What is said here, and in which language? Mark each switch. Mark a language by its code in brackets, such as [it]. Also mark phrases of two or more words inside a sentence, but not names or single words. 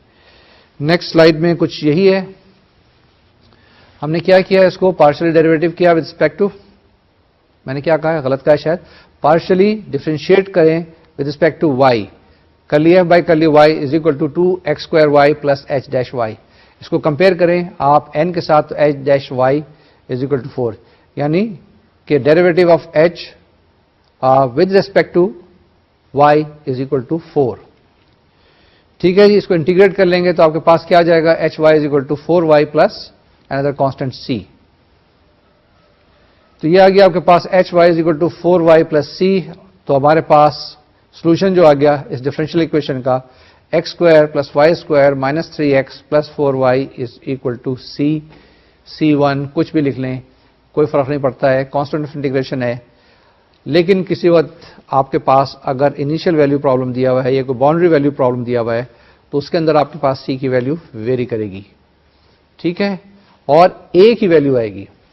[en] next slide [ur] میں کچھ یہی ہے. ہم نے کیا کیا, اس کو [en] partially derivative [ur] کیا [en] with respect to, [ur] میں نے کیا کہا ہے, غلط کہا ہے شاید, [en] partially differentiate [ur] کریں [en] with respect to y, curly f by curly y is equal to 2x² y plus h' y. [ur] اس کو کمپیئر کریں آپ n کے ساتھ, تو [en] h' y is equal to 4, [ur] یعنی کہ [en] derivative of h with respect to y is equal to 4. [ur] ٹھیک ہے جی, اس کو انٹیگریٹ کر لیں گے تو آپ کے پاس کیا آ جائے گا, [en] hy is equal to 4y plus another constant c. [ur] تو یہ آ گیا آپ کے پاس [en] hy is equal to 4y plus c. [ur] تو ہمارے پاس سولوشن جو آ گیا اس [en] differential equation [ur] کا, [en] x² + y² - 3x + 4y is equal to c1, [ur] کچھ بھی لکھ لیں کوئی فرق نہیں پڑتا ہے, [en] constant of integration [ur] ہے. لیکن کسی وقت آپ کے پاس اگر [en] initial value problem [ur] دیا ہوا ہے یا کوئی [en] boundary value problem [ur] دیا ہوا ہے, تو اس کے اندر آپ کے پاس c کی [en] value vary [ur] کرے گی. ٹھیک ہے, اور a کی ویلو آئے گی.